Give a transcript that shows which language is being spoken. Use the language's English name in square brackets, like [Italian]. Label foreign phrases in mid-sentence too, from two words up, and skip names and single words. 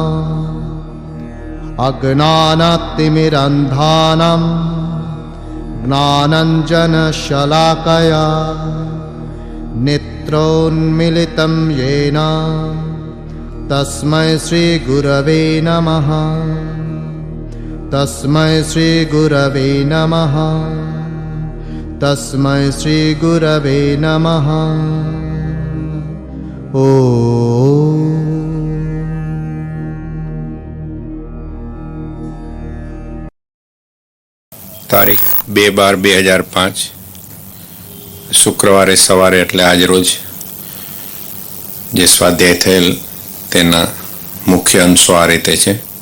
[Sanskrit] अज्ञानतिमिरन्धानां ज्ञानाञ्जनशलाकया नेत्रोन्मीलितं येन तस्मै श्रीगुरवे नमः तस्मै श्रीगुरवे नमः तस्मै श्रीगुरवे नमः। [Gujarati] તારીખ 2/12/2005 શુક્રવારે સવારે એટલે આજ રોજ જે સ્વાધ્યાય થયેલ તેના મુખ્ય અંશો આ રીતે છે.